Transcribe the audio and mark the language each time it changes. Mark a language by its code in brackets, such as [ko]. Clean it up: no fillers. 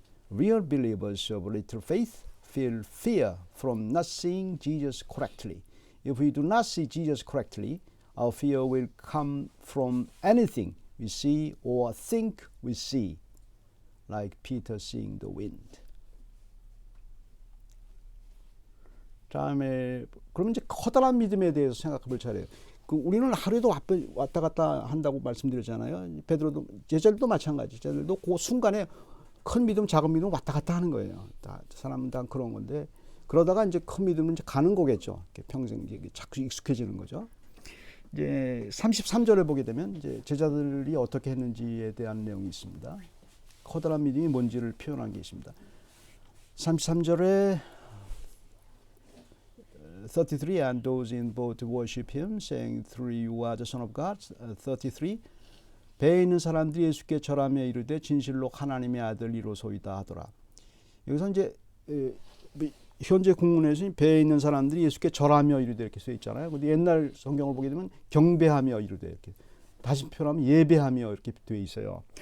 [en] Real believers of little faith feel fear from not seeing Jesus correctly. If we do not see Jesus correctly, our fear will come from anything we see or think we see, like Peter seeing the wind. [ko] 다음에 그러면 이제 커다란 믿음에 대해서 생각해 볼 차례예요. 우리는 하루에도 왔다 갔다 한다고 말씀드렸잖아요. 베드로도 제자들도 마찬가지. 제자들도 그 순간에 큰 믿음, 작은 믿음 왔다 갔다 하는 거예요. 다 사람은 다 그런 건데 그러다가 이제 큰 믿음은 이제 가는 거겠죠. 평생 이제 자꾸 익숙해지는 거죠. 이제 33절에 보게 되면 이제 제자들이 어떻게 했는지에 대한 내용이 있습니다. 커다란 믿음이 뭔지를 표현한 게 있습니다. 33절에 [en] 33 and those in boat worship him saying truly you are the son of God. [ko] 33 배에 있는 사람들이 예수께 절하며 이르되 진실로 하나님의 아들이로소이다 하더라. 여기서 이제 현재 국문에서 배에 있는 사람들이 예수께 절하며 이르되 이렇게 써 있잖아요. 근데 옛날 성경을 보게 되면 경배하며 이르되 이렇게 다시 표현하면 예배하며 이렇게 되어 있어요.